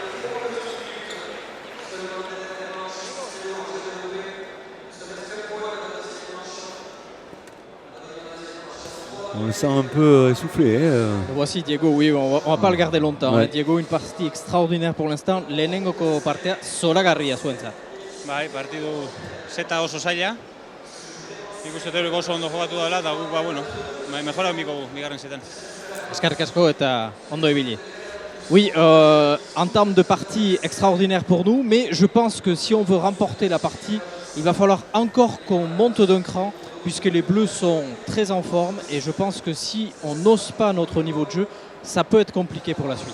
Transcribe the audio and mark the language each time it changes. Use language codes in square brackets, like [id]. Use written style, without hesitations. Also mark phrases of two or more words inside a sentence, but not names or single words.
[fr] On le sent un peu essoufflé. Voici Diego, oui, on va pas le garder longtemps. Ouais. Diego, une partie extraordinaire pour l'instant. [eu] Lehenengoko partea zoragarria zuentzat. Bai, partidu zeta oso zaila. Ikuste dut oso ondo jokatu dela eta guk mejora bigarren zetan. Eskerrik asko eta ondo ibili. [fr] Oui, en termes de partie extraordinaire pour nous, mais je pense que si on veut remporter la partie, il va falloir encore qu'on monte d'un cran, puisque les Bleus sont très en forme et je pense que si on n'ose pas notre niveau de jeu, ça peut être compliqué pour la suite.